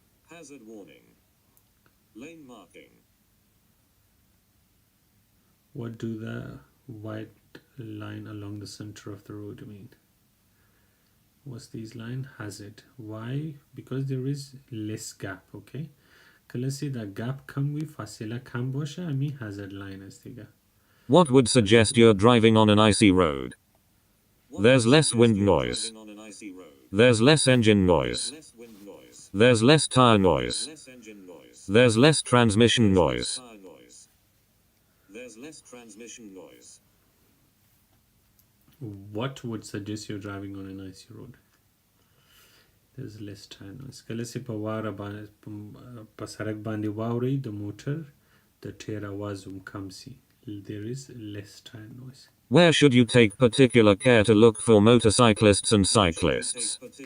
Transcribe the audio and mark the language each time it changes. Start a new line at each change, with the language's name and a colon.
English: Hazard warning. Lane marking. What do the white line along the center of the road mean? What's these line? Hazard. Why? Because there is less gap.
Persian: Okay,
Pashto: کله چې دا gap کم وي،
Persian: فاصله کم باشه، همین hazard line است دیگه.
English: What would suggest you're driving on an icy road? There's less wind noise. There's less engine noise. There's less tire noise. There's less transmission noise. There's less transmission noise. What would suggest you're driving on an icy road? There's less tire noise.
Pashto: کله چې په واره په سړک باندې واوري د موټر د ټیر आवाज هم کم سي.
English: There is less tire noise. Where should you take particular care to look for motorcyclists and cyclists?